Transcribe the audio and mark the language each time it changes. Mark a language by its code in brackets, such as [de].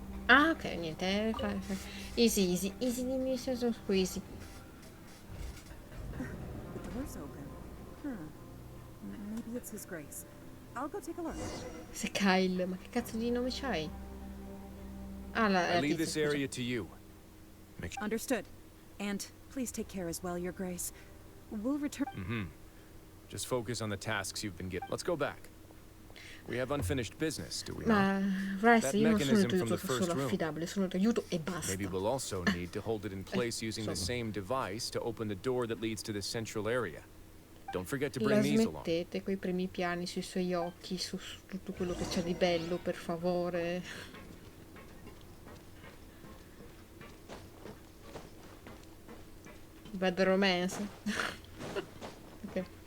[it] Ah, ok, niente. [en] Easy, easy, easy, [it] dimmi se sono squeezy. [en] The door's open. Maybe it's His Grace. I'll go take a look. [it] Se Kyle, ma che cazzo di nome c'hai? Ah, [en] I leave this area to you. Understood. And please take care as well, Your Grace. We'll return. Just focus on the tasks you've been given. Let's go back. We have unfinished business, do we [it] Ma [en] not? [it] Wriothesley, io non sono il tuo solo affidabile, sono il tuo aiuto e basta. [en] Maybe we'll also need to hold it in place using the same device to open the door that leads to the central area. Don't forget to bring these along. [it] Smettete quei primi piani sui suoi occhi, su tutto quello che c'è di bello, per favore. [en] Bad romance. Ok.